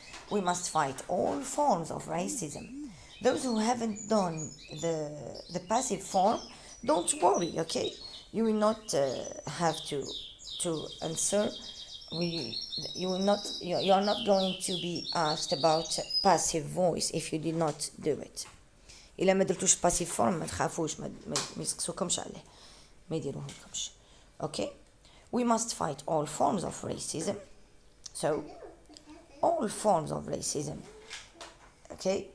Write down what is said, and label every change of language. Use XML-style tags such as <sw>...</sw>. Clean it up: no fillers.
<en>We must fight all forms of racism. Those who haven't done the passive form, don't worry, okay? You will not have to answer. You are not going to be asked about passive voice if you did not do it.</en> <ar>إلا ما درتوش passive form ما تخافوش ما يسقسوكمش عليه ما يديروهمكمش.</ar> <en>Okay? We must fight all forms of racism. So, all forms of racism. Okay?</en>